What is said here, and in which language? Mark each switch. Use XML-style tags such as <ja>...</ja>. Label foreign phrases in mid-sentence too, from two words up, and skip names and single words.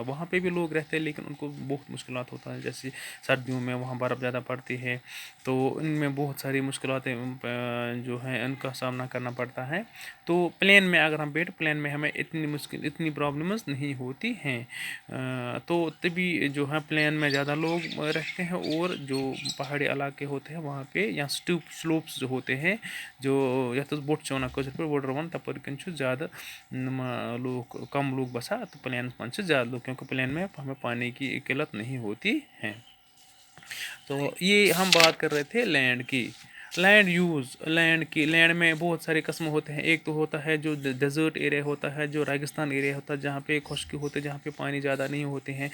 <ur>وہاں پہ بھی لوگ رہتے ہیں لیکن ان کو بہت مشکلات ہوتا ہے, جیسے سردیوں میں وہاں برف زیادہ پڑتی ہے, تو ان میں بہت ساری مشکلاتیں جو ہیں ان کا سامنا کرنا پڑتا ہے. تو پلین میں اگر ہم پلین میں ہمیں اتنی پرابلمز نہیں ہوتی ہیں. تو تبھی جو ہے پلین میں زیادہ لوگ رہتے ہیں, اور جو پہاڑی علاقے ہوتے ہیں وہاں پہ یا سلوپس جو ہوتے ہیں جو</ur> <ks>یتھ بوٹ چھ ونان کٲشِر پٲٹھۍ وُڈر وَن, تَپٲرۍ کِنۍ چھُ زیادٕ لوگ کم لوگ بسان, تو پلینس منٛز چھِ زیادٕ لوگ,</ks> <ur>کیونکہ پلین میں ہمیں پانی کی قلت نہیں ہوتی ہے. تو یہ ہم بات کر رہے تھے لینڈ کی. لینڈ یوز، لینڈ میں بہت سارے قسم ہوتے ہیں. ایک تو ہوتا ہے جو ڈیزرٹ ایریا ہوتا ہے، جو ریگستان ایریا ہوتا ہے جہاں پہ خشکی ہوتے ہیں، جہاں پہ پانی زیادہ نہیں ہوتے ہیں.</ur>